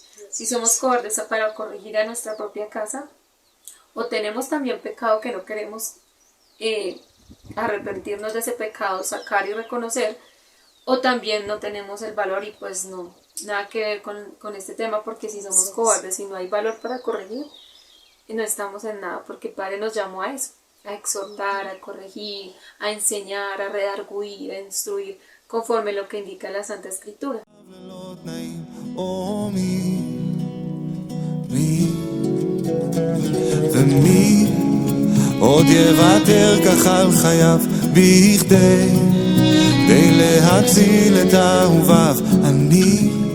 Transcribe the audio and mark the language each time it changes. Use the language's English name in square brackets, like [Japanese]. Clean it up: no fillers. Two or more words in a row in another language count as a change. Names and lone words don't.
[Spanish] Si somos cobardes para corregir a nuestra propia casa, o tenemos también pecado que no queremos arrepentirnos de ese pecado, sacar y reconocer, o también no tenemos el valor, y pues no, nada que ver con este tema, porque si somos cobardes y no hay valor para corregir, no estamos en nada, porque el Padre nos llamó a eso, a exhortar, a corregir, a enseñar, a redarguir, a instruir, conforme lo que indica la Santa Escritura. [Hebrew] ומי עוד יוותר כך על חייו בכדי להציל את אהוביו. אני